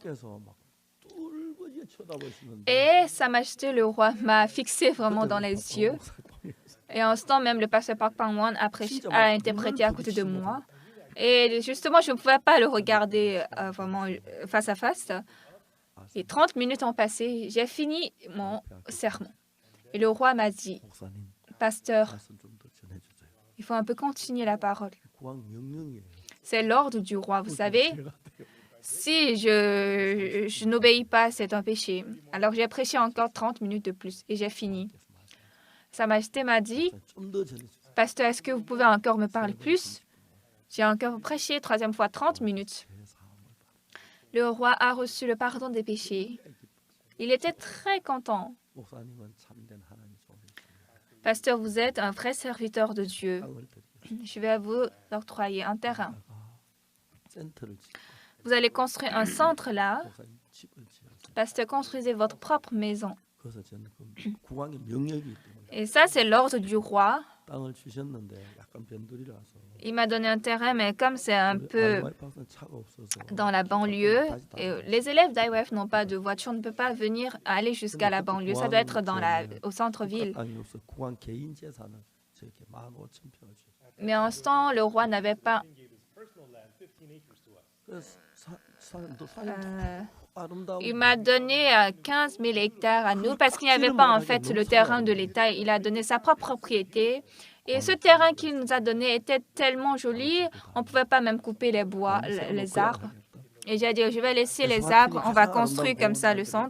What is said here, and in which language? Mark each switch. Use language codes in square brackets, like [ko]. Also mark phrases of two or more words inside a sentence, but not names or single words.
[fr] Et Sa Majesté le roi m'a fixé vraiment dans les yeux. Et en ce temps même, le pasteur Park Pang-won a interprété à côté de moi. Et justement, je ne pouvais pas le regarder vraiment face à face. Et 30 minutes ont passé. J'ai fini mon sermon. Et le roi m'a dit, [ko] 목사님 [fr] pasteur, [ko] 말씀 좀 더 전해주세요. [fr] il faut un peu continuer la parole. [ko] 국왕 명령이에요. [fr] C'est l'ordre du roi, vous savez. Si je n'obéis pas, c'est un péché. Alors j'ai prêché encore 30 minutes de plus et j'ai fini. Sa Majesté m'a dit, [ko] 좀더 전해주세요. [fr] pasteur, est-ce que vous pouvez encore me parler plus? J'ai encore prêché, troisième fois, 30 minutes. Le roi a reçu le pardon des péchés. Il était très content. [ko] 목사님은 참된 하나님 종이십니다. [fr] Pasteur, vous êtes un vrai serviteur de Dieu. [ko] 땅을 드리겠습니다. [fr] Je vais vous octroyer un terrain. [ko] 센터를 짓고 [fr] Vous allez construire un centre là. [ko] 목사님 집을 지어서 [fr] Pasteur, construisez votre propre maison. [ko] 그래서 저는 그 국왕의 명령이기 때문에 [fr] Et ça, c'est l'ordre du roi. [ko] 땅을 주셨는데 약간 변두리라서 [fr] Il m'a donné un terrain, mais comme c'est un peu [ko] IYP학은 차가 없어서 [fr] dans la banlieue, et les élèves d'IWF n'ont pas de voiture, ne peuvent pas venir aller jusqu'à la banlieue. Ça doit être au centre-ville. [ko] 땅이 없어 국왕 개인 재산을 저렇게 15,000평을 주셨어요. [fr] Mais en ce temps, le roi n'avait pas [ko] 그래서 산도 [fr] il [ko] 아름다운 [fr] m'a donné 15 000 hectares à nous parce qu'il n'y avait pas en fait le terrain de l'État. Il a donné sa propre propriété. Et ce terrain qu'il nous a donné était tellement joli, on ne pouvait pas même couper les bois, les arbres. Et j'ai dit, je vais laisser les arbres, on va construire comme ça le centre.